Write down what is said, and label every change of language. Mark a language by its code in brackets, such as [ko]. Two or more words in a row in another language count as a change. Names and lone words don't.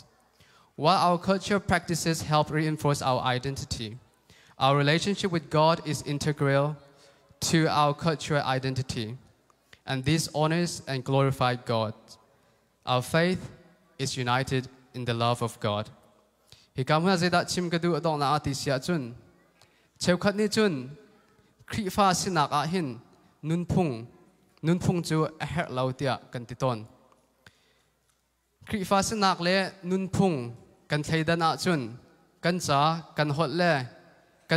[en] While our cultural practices help reinforce our identity, our relationship with God is integral to our cultural identity, and this honors and glorifies God. Our faith is united in the love of God. [cfm] Hi kam ha zeda chim kadu adong na ati sia chun cheu khat ni chun khri fa sinak a hin nunphung chu a her lo tia kan ti ton khri fa sinak le nunphung kan thleidan a chun kan cha kan hot le kan